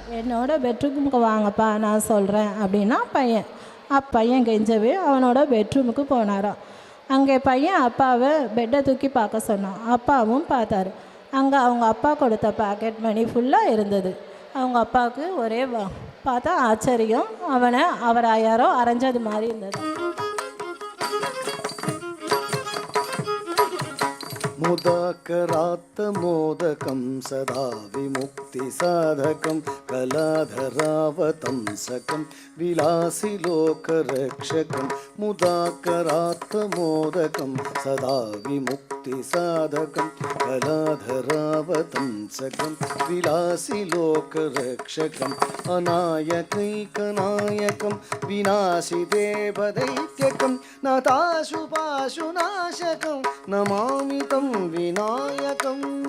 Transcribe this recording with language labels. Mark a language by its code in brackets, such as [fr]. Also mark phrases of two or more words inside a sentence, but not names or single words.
[ta] என்னோட பெட்ரூமுக்கு வாங்கப்பா நான் சொல்கிறேன் அப்படின்னா பையன் கெஞ்சவே அவனோட பெட்ரூமுக்கு போனாராம். அங்கே பையன் அப்பாவை பெட்டை தூக்கி பார்க்க சொன்னான். அப்பாவும் பார்த்தாரு. அங்கே அவங்க அப்பா கொடுத்த [en] pocket money [ta] ஃபுல்லாக இருந்தது. அவங்க அப்பாவுக்கு ஒரே பார்த்தா ஆச்சரியம். அவரை யாரோ அரைஞ்சது மாதிரி இருந்தது. [sa] मुदाकरात् मोदकं सदा विमुक्तिसाधकं कलाधरावतंसकं विलासिलोकरक्षकं मुदाकरात् मोदकं सदा विमुक्तिसाधकं कलाधरावतंसकं विलासिलोकरक्षकम् अनायकैकनायकं विनाशिदेवदैत्यकं नताशुपाशुनाशकं नमामि तं विनायकम्